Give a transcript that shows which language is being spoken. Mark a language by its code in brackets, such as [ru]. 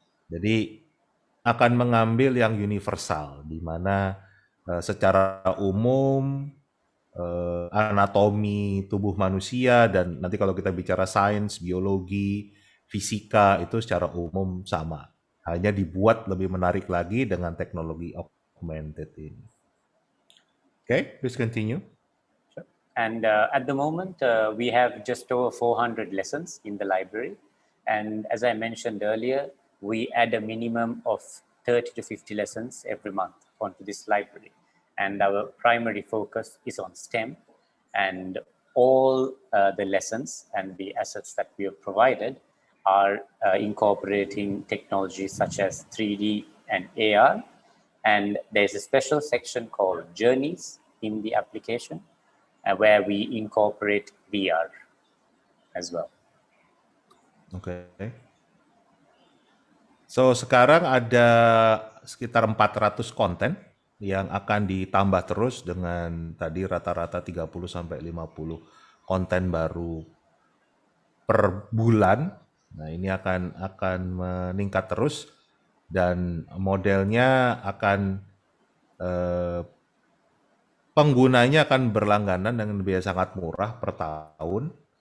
[id] Jadi akan mengambil yang universal, di mana secara umum anatomi tubuh manusia dan nanti kalau kita bicara sains, biologi, fisika itu secara umum sama. Hanya dibuat lebih menarik lagi dengan teknologi augmented ini. [en] Okay, please continue. And at the moment, we have just over 400 lessons in the library. And as I mentioned earlier, we add a minimum of 30 to 50 lessons every month onto this library. And our primary focus is on STEM, and all the lessons and the assets that we have provided are incorporating technologies such as 3D and AR. And there's a special section called Journeys in the application where we incorporate VR as well. [id] Oke. So sekarang ada sekitar 400 konten yang akan ditambah terus dengan tadi rata-rata 30 sampai 50 konten baru per bulan. Nah, ini akan meningkat terus dan modelnya akan penggunanya akan berlangganan dengan biaya sangat murah per tahun.